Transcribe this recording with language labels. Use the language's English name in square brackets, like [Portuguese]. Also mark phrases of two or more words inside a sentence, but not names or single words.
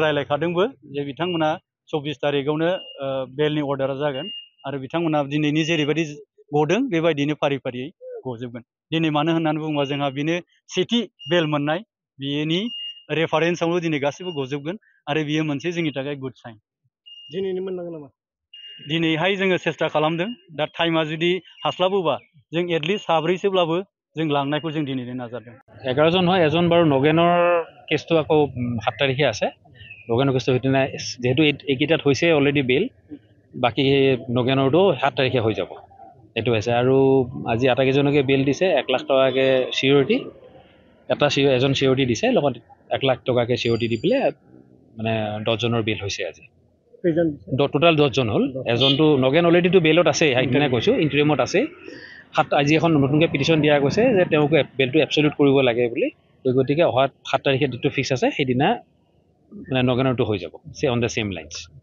[Bodo] रायज्लायखादोंबो जे बिथांमोना 24 तारिखआवनो बेलनि अर्डारा जागोन आरो बिथांमोना दिनैनि जेरैबायदि गदों बेबायदिनो फारि फारियै गजोबगोन दिनै मानो होननानै बुङोबा जोंहा बेनो सेथि बेल मोननाय बेनि रेफारेन्सआवनो दिनै गासैबो गजोबगोन आरो बियो मोनसे जोंनि थाखाय [English] good sign [Bodo] दिनैनो मोननांगोन नामा दिनैहाय जोङो सेस्था खालामदों दा टाइमा जुदि हास्लाबोबा जों एटलिस्ट साब्रैसोब्लाबो जों लांनायखौ जों दिनैनो नाजादों [Assamese] 11 জন হয় এজন বাৰু নগেনৰ কেছটো আকৌ 7 তাৰিখে আছে নগেনৰ কেছটো সেইদিনা যেহেতু এইকেইটাত হৈছে অলৰেডি বেল বাকী নগেনৰটো 7 তাৰিখে হৈ যাব এইটো হৈছে আৰু আজি আটাইকেইজনকে বেল দিছে 1 লাখ টকাকে চিউৰিটি এজন চিউৰিটি দিছে লগত 1 লাখ টকাকে চিউৰিটি দি পেলাই মানে 10 জনৰ বেল হৈছে আজি টোটাল 10 জন হ'ল এজনটো নগেন অলৰেডিটো বেলত আছে সেইদিনা কৈছোঁ ইণ্টাৰিমত আছে আজি এখন নতুনকৈ পিটিশ্যন দিয়া গৈছে যে তেওঁক বেলটো এবছলিউট কৰিব লাগে বুলি গতিকে অহা 7 তাৰিখে ডেটটো ফিক্স আছে সেইদিনা মানে নগেনৰটো হৈ যাব [English] on the same lines